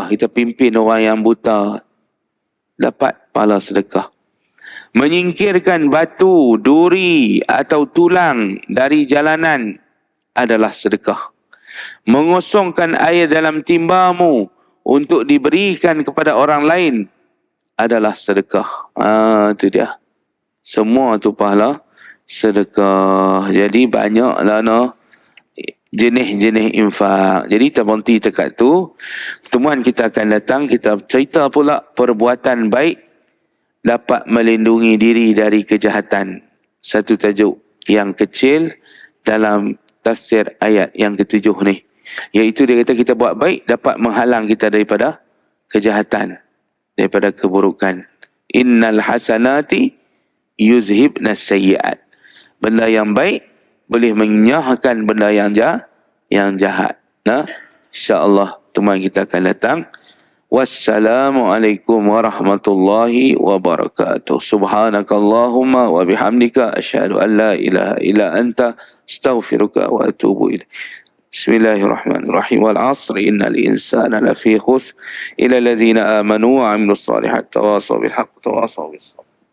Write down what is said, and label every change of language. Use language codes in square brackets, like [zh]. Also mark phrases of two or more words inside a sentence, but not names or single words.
[ms] Kita pimpin orang yang buta, dapat pahala sedekah. Menyingkirkan batu, duri atau tulang dari jalanan adalah sedekah. Mengosongkan air dalam timbamu untuk diberikan kepada orang lain adalah sedekah. Itu dia. Semua tu pahala sedekah. Jadi banyaklah jenis-jenis infak. Jadi kita berhenti dekat tu. Pertemuan kita akan datang, kita cerita pula perbuatan baik dapat melindungi diri dari kejahatan. Satu tajuk yang kecil dalam tafsir ayat yang ke-7 ni. Iaitu dia kata kita buat baik dapat menghalang kita daripada kejahatan, daripada keburukan. [ar] إن الحسنات يذهبن السيئات. [ms] Benda yang baik boleh menyahkan benda yang jahat. Nah, [ar] إن شاء الله [ms] teman kita akan datang. [ar] والسلام عليكم ورحمة الله وبركاته. سبحانك اللهم وبحمدك أشهد أن لا إله إلا أنت أستغفرك وأتوب إليك. بسم الله الرحمن الرحيم والعصر إن الإنسان لفي خسر إلا الذين آمنوا وعملوا الصالحات تواصوا بالحق تواصوا بالصبر.